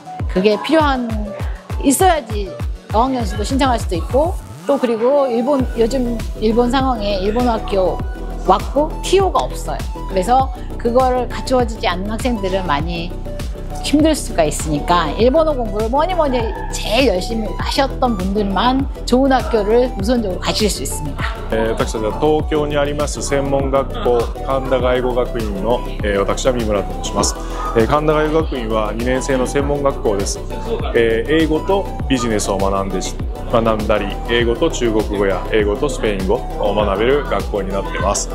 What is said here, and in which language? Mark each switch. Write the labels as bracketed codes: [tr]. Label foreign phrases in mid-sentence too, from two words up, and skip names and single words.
[ko] 그게 있어야지 어학연수도 신청할 수도 있고, 또 그리고 요즘 일본 상황에 일본어 학교 왔고 TO가 없어요. 그래서 그거를 갖추어지지 않는 학생들은 많이 힘들 수가 있으니까 일본어 공부를 뭐니 제일 열심히 하셨던 분들만 좋은 학교를 우선적으로 가실 수 있습니다. [ja] 私たちは東京にあります専門学校神田外語学院の私は三村と申します。神田外語学院は2年生の専門学校です。英語とビジネスを学んだり、英語と中国語や英語とスペイン語を学べる学校になっています。